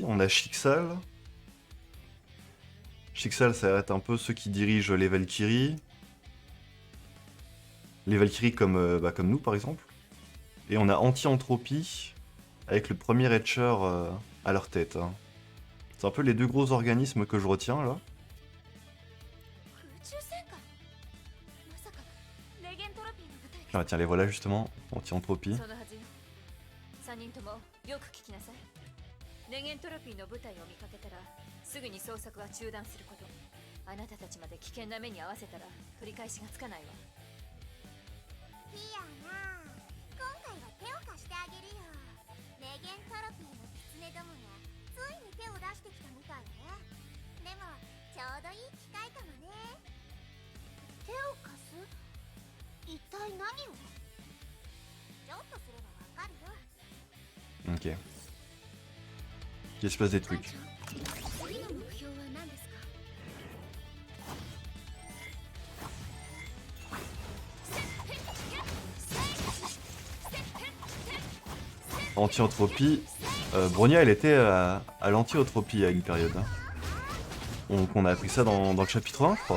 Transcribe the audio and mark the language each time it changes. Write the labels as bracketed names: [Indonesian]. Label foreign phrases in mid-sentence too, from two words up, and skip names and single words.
[French] On a Shixal. Shixal, ça va être un peu ceux qui dirigent les Valkyries. Les Valkyries comme nous par exemple. Et on a Anti-Entropie avec le premier Etcher à leur tête. Hein. C'est un peu les deux gros organismes que je retiens là. [Japanese] 空中戦艦まさかレゲントロピーの部隊 [French] Ah, tiens, les voilà justement. Anti-Entropie. [Japanese] そのはずよ。3人ともよく聞きなさい。レゲントロピーの部隊を見かけたらすぐに捜索は中断すること。あなたたちまで危険な目に遭わせたら取り返しがつかないわ。ピアナ今回は手を貸してあげるよレゲントロピーのキツネどもがついに手を出してきたみたいねでもちょうどいい機会かもね手を貸す一体何をちょっとすればわかるよ [French] Ok. Il se passe des trucs. [Japanese] 次の目標は何ですか [French] Anti-entropie. Bronya, elle était à l'anti-entropie à une période. Hein. Donc on a appris ça dans le chapitre 1, je crois.